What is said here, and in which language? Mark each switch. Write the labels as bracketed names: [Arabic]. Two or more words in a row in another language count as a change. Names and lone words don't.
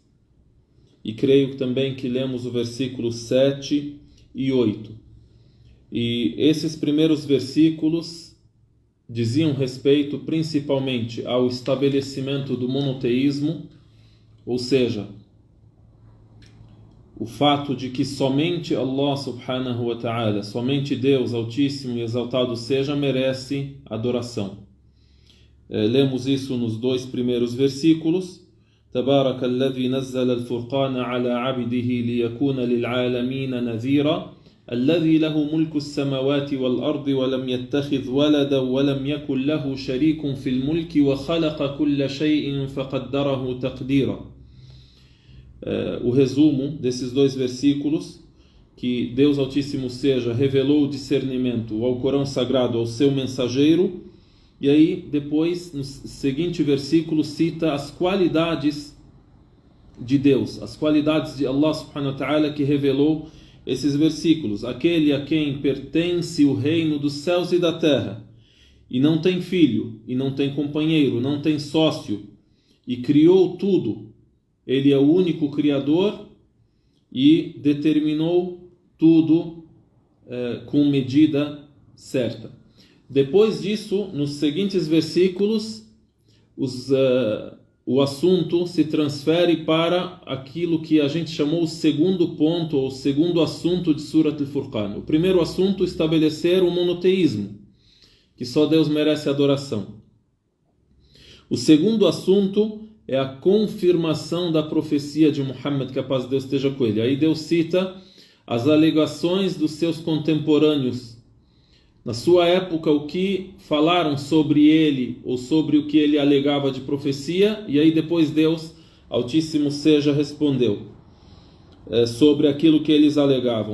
[Portuguese] E creio também que lemos o versículo 7 e 8. E esses primeiros versículos diziam respeito principalmente ao estabelecimento do monoteísmo, ou seja, o fato de que somente Allah [Arabic] سبحانه وتعالى, [Portuguese] somente Deus Altíssimo e Exaltado seja, merece adoração. Lemos isso nos dois primeiros versículos. [Arabic] تبارك الذي نزل الفرقان على عبده ليكون للعالمين نذيرا الذي له ملك السماوات والأرض ولم يتخذ ولدا ولم يكن له شريك في الملك وخلق كل شيء فقدره تقديرا. [Portuguese] O resumo desses dois versículos, que Deus Altíssimo seja revelou o discernimento ao Corão Sagrado ao seu mensageiro, E aí, depois, no seguinte versículo, cita as qualidades de Deus, as qualidades de Allah [Arabic] سبحانه وتعالى, [Portuguese] que revelou esses versículos. Aquele a quem pertence o reino dos céus e da terra, e não tem filho, e não tem companheiro, não tem sócio, e criou tudo. Ele é o único Criador e determinou tudo com medida certa. Depois disso, nos seguintes versículos, o assunto se transfere para aquilo que a gente chamou o segundo ponto, ou segundo assunto de Surat al-Furqan. O primeiro assunto, estabelecer o monoteísmo, que só Deus merece adoração. O segundo assunto é a confirmação da profecia de Muhammad, que a paz de Deus esteja com ele. Aí Deus cita as alegações dos seus contemporâneos na sua época, o que falaram sobre ele, ou sobre o que ele alegava de profecia, e aí depois Deus, Altíssimo seja, respondeu sobre aquilo que eles alegavam.